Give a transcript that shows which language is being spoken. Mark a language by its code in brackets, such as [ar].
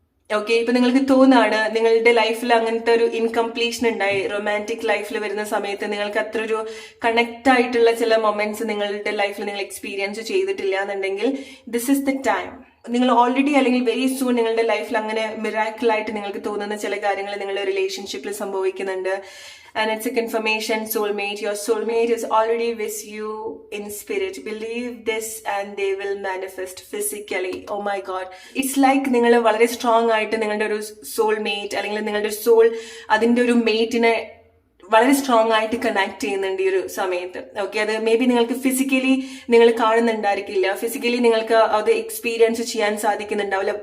[ml] Okay, ഇപ്പൊ നിങ്ങൾക്ക് തോന്നാണ് നിങ്ങളുടെ ലൈഫിൽ അങ്ങനത്തെ ഒരു ഇൻകംപ്ലീഷൻ ഉണ്ടായി, റൊമാൻറ്റിക് ലൈഫിൽ വരുന്ന സമയത്ത് നിങ്ങൾക്ക് അത്ര ഒരു കണക്ട് ആയിട്ടുള്ള ചില മൊമെന്റ്സ് നിങ്ങളുടെ ലൈഫിൽ നിങ്ങൾ എക്സ്പീരിയൻസ് ചെയ്തിട്ടില്ല എന്നുണ്ടെങ്കിൽ [en] This is the time. [ml] നിങ്ങൾ ഓൾറെഡി അല്ലെങ്കിൽ [en] very soon [ml] നിങ്ങളുടെ ലൈഫിൽ അങ്ങനെ മിറാക്കിൾ ആയിട്ട് നിങ്ങൾക്ക് തോന്നുന്ന ചില കാര്യങ്ങൾ നിങ്ങളുടെ റിലേഷൻഷിപ്പിൽ സംഭവിക്കുന്നുണ്ട്. [en] And it's a confirmation, soulmate. Your soulmate is already with you in spirit. Believe this and they will manifest physically. Oh my God. It's like [ml] നിങ്ങൾ വളരെ സ്ട്രോങ് ആയിട്ട് നിങ്ങളുടെ ഒരു സോൾമേറ്റ് അല്ലെങ്കിൽ നിങ്ങളുടെ ഒരു സോൾ അതിന്റെ ഒരു മേറ്റിനെ വളരെ സ്ട്രോങ് ആയിട്ട് കണക്ട് ചെയ്യുന്നുണ്ട് ഈ ഒരു സമയത്ത്. ഓക്കെ, അത് [en] maybe [ml] നിങ്ങൾക്ക് ഫിസിക്കലി നിങ്ങൾ കാണുന്നുണ്ടായിരിക്കില്ല, ഫിസിക്കലി നിങ്ങൾക്ക് അത് എക്സ്പീരിയൻസ് ചെയ്യാൻ സാധിക്കുന്നുണ്ടാവില്ല.